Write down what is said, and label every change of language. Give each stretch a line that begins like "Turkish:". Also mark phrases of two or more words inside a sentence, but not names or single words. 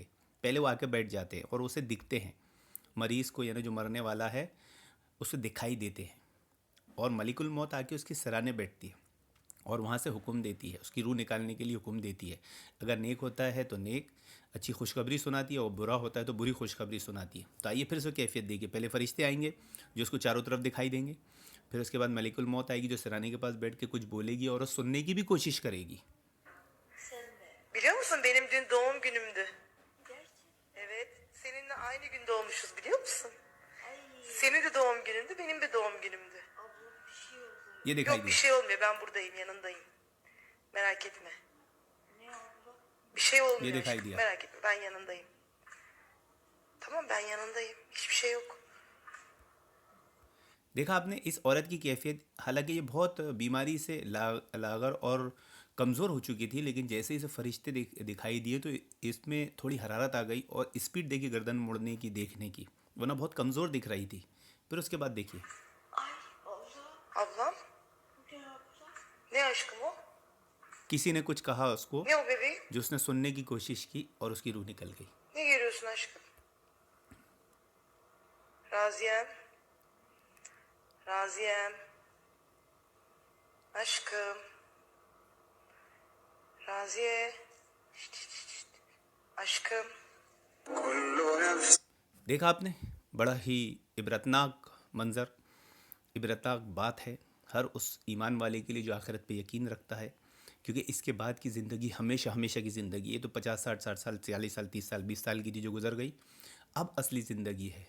Urdu: پہلے وہ آ کے بیٹھ جاتے ہیں اور اسے دکھتے ہیں. مریض کو، یعنی جو مرنے والا ہے، اسے دکھائی دیتے ہیں، اور ملک الموت آ کے اس کی سرانے بیٹھتی ہے اور وہاں سے حکم دیتی ہے، اس کی روح نکالنے کے لیے حکم دیتی ہے. اگر نیک ہوتا ہے تو نیک اچھی خوشخبری سناتی ہے، اور برا ہوتا ہے تو بری خوشخبری سناتی ہے. تو آئیے پھر سے کیفیت دیکھیے. پہلے فرشتے آئیں گے جو اس کو چاروں طرف دکھائی دیں گے، پھر اس کے بعد ملک الموت آئے گی جو سرانے کے پاس بیٹھ کے کچھ بولے گی اور سننے کی بھی کوشش کرے گی.
Turkish: Biliyor musun benim dün doğum günümdü. Evet, seninle aynı gün doğmuşuz biliyor musun? Senin de doğum günündü, benim de doğum günümdü.
Urdu: یہ دکھائی
Turkish: Yok
Urdu: دے.
Turkish: bir şey olmuyor, ben buradayım, yanındayım. Merak etme. Bir şey olmuyor Yedi kay aşkım, diye. merak etme, ben yanındayım. Tamam, ben yanındayım, hiçbir şey yok.
Urdu: دیکھا آپ نے اس عورت کی کیفیت، حالانکہ یہ بہت بیماری سے لاغر اور کمزور ہو چکی تھی، لیکن جیسے اسے فرشتے دکھائی دیے تو اس میں تھوڑی حرارت آ گئی اور اسپیڈ دیکھی گردن موڑنے کی، دیکھنے کی، ورنہ بہت کمزور دکھ رہی تھی. پھر اس کے بعد دیکھیے
Turkish: Ablam? Ne aşkım o?
Urdu: کسی نے کچھ کہا اس کو،
Turkish: Ne o bebeğim?
Urdu: جو اس نے سننے کی کوشش کی اور اس کی روح نکل گئی.
Turkish: Ne görüyorsun aşkım? Raziyem. Raziyem. Aşkım. Raziye. Şşt, şşt, şşt. Aşkım.
Urdu: دیکھا آپ نے، بڑا ہی عبرتناک منظر، عبرتناک بات ہے ہر اس ایمان والے کے لیے جو آخرت پہ یقین رکھتا ہے، کیونکہ اس کے بعد کی زندگی ہمیشہ ہمیشہ کی زندگی. یہ تو 50 60 60 سال 40 سال 30 سال 20 سال کی تھی جو گزر گئی، اب اصلی زندگی ہے.